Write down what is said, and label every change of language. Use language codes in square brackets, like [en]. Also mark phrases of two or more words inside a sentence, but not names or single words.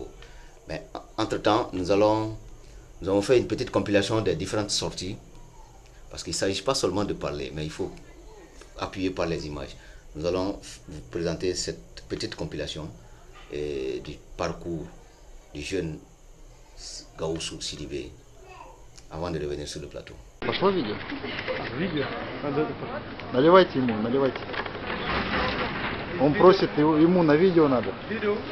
[fr] Mais entre-temps, nous avons fait une petite compilation des différentes sorties, parce qu'il ne s'agit pas seulement de parler, mais il faut appuyer par les images. Nous allons vous présenter cette petite compilation du parcours du jeune Gaussou Sidibé avant de revenir sur le plateau. [ru] Пошло видео? Видео. Наливайте ему, наливайте. Он просит, ему на видео надо. [fr] Vidéo.